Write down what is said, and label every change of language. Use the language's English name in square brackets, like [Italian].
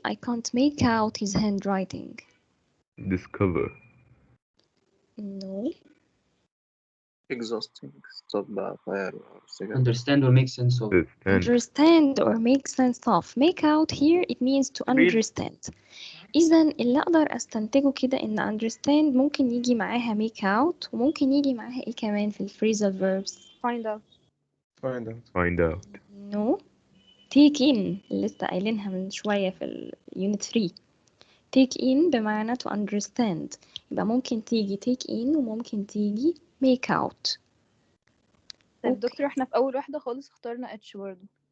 [English] I can't make out his handwriting. Discover. No. exhausting stop بقى fire or second. understand or make sense of. Understand. Understand or make sense of. Make out here it means to Read. understand. [Arabic] إذا اللي أقدر أستنتجه كده إن understand ممكن يجي معاها make out وممكن يجي معاها إيه كمان في phrasal verbs. [English] Find out. Find out. No. [Arabic] take in اللي لسه قايلينها من شوية في unit 3. take in بمعنى [English] to understand، [Arabic] يبقى ممكن تيجي take in وممكن تيجي make out. طيب دكتور احنا في أول واحدة خالص اخترنا اتش برضه.